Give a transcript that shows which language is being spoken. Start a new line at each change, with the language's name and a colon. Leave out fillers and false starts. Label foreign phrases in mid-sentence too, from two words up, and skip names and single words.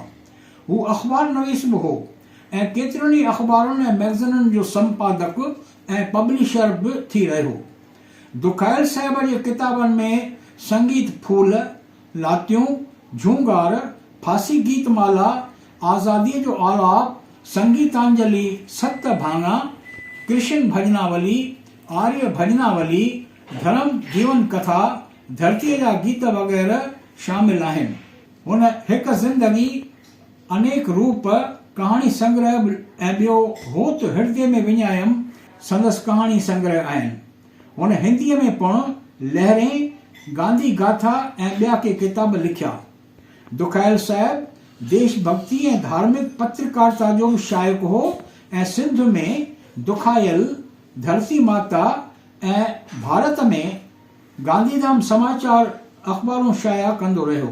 Sindhi: हू अख़बार नवीस बि हो ऐं केतिरनि ई अख़बारुनि ऐं मैगज़ीननि जो संपादक ऐं पब्लिशर बि थी रहियो। दुखायल साहिब जे किताबनि में संगीत फूल, लातियूं, झूंगार, फासी गीतमाला, आज़ादीअ जो आलाप, संगीतांजलि, सत भाङा, कृष्ण भजनावली, आर्य भजनावली, धर्म जीवन कथा, धरतीअ जा गीत वग़ैरह शामिल आहिनि। हुन हिकु ज़िंदगी अनेक रूप कहाणी संग्रह ऐं ॿियो होत हृदय में विञायम संदसि कहाणी संग्रह आहिनि। हुन हिंदीअ में पिणु लहरें, गांधी गाथा ऐं ॿिया के किताब लिखिया। दुखायल साहिब देशभक्ति ऐं धार्मिक पत्रकारिता जो बि शाइक़ हो ऐं सिंध में दुखायल, धरती माता ऐं भारत में गांधीधाम समाचार अख़बारूं शाया कंदो रहियो।